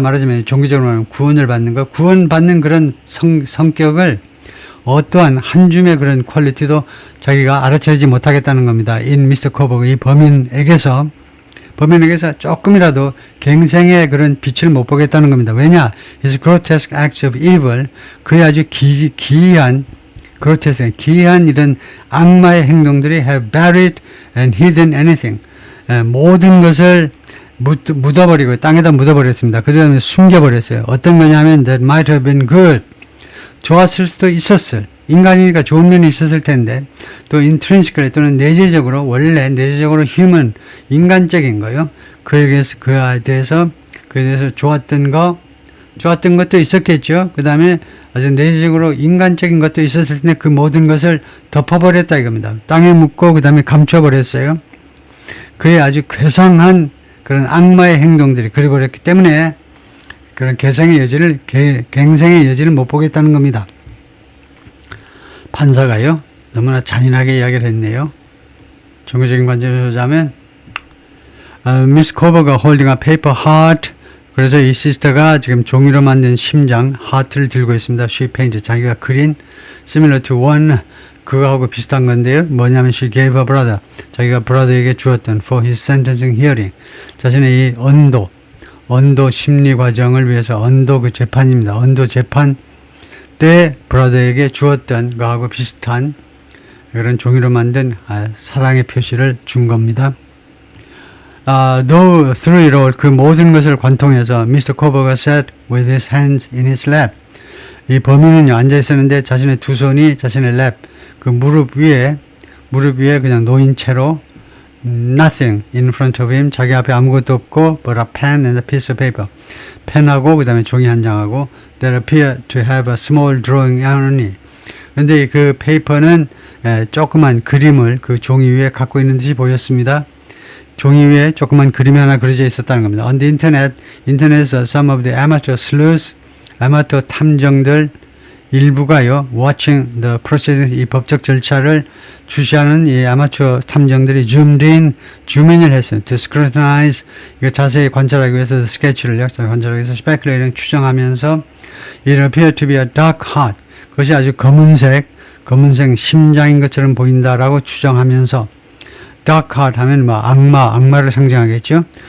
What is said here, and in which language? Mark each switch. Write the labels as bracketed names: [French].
[Korean] 말하자면 종교적으로 말하면 구원을 받는 거, 구원받는 그런 성격을 어떠한 한 줌의 그런 퀄리티도 자기가 알아차리지 못하겠다는 겁니다. In Mr. Koberger, 이 범인에게서 범인에게서 조금이라도 갱생의 그런 빛을 못 보겠다는 겁니다. 왜냐? [English] His grotesque acts of evil, [Korean] 그의 아주 기이한 [English] grotesque, [Korean] 기이한 이런 악마의 행동들이 [English] have buried and hidden anything. [Korean] 모든 것을 묻어버리고 땅에다 묻어버렸습니다. 그 다음에 숨겨버렸어요. 어떤 거냐면 [English] that might have been good. [Korean] 좋았을 수도 있었을. 인간이니까 좋은 면이 있었을 텐데 또 intrinsically 또는 내재적으로 원래 내재적으로 human 인간적인 거요. 그에 대해서 좋았던 것도 있었겠죠. 그 다음에 아주 내재적으로 인간적인 것도 있었을 텐데 그 모든 것을 덮어버렸다 이겁니다. 땅에 묻고 그 다음에 감춰버렸어요. 그의 아주 괴상한 그런 악마의 행동들이 그려버렸기 때문에 그런 갱생의 여지를 못 보겠다는 겁니다. 판사가요, 너무나 잔인하게 이야기를 했네요. 종교적인 관점에서 보자면, 미스 코버가 [English] holding a paper heart. [Korean] 그래서 이 시스터가 지금 종이로 만든 심장, 하트를 들고 있습니다. [English] She painted. [Korean] 자기가 그린, [English] similar to one. [Korean] 그거하고 비슷한 건데요. 뭐냐면, [English] she gave her brother. [Korean] 자기가 브라더에게 주었던 [English] for his sentencing hearing. [Korean] 자신의 이 언도 심리 과정을 위해서 언도 그 재판입니다. 언도 재판 때 브라더에게 주었던 거하고 비슷한 그런 종이로 만든 사랑의 표시를 준 겁니다. [English] Though through it all, [Korean] 그 모든 것을 관통해서 [English] Mr. Kober가 sat with his hands in his lap. [Korean] 이 범인은요, 앉아 있었는데 자신의 두 손이 자신의 랩, 그 무릎 위에 그냥 놓인 채로 [English] nothing in front of him. [Korean] 자기 앞에 아무것도 없고 [English] but a pen and a piece of paper. [Korean] 펜하고 그 다음에 종이 한 장하고 [English] that appeared to have a small drawing on it. [Korean] 근데 그 페이퍼는 조그만 그림을 그 종이 위에 갖고 있는 듯이 보였습니다. 종이 위에 조그만 그림이 하나 그려져 있었다는 겁니다. [English] On the internet, [Korean] 인터넷에서 [English] some of the amateur sleuths, [Korean] 아마추어 탐정들 일부가요, [English] watching the proceedings, [Korean] 이 법적 절차를 주시하는 이 아마추어 탐정들이 줌인을 했어요. [English] To scrutinize, [Korean] 이거 자세히 관찰하기 위해서 스케치를 역사를 관찰하기 위해서 speculating, 추정하면서 [English] it appeared to be a dark heart. [Korean] 그것이 아주 검은색 심장인 것처럼 보인다라고 추정하면서 dark heart 하면 뭐 악마를 상징하겠죠.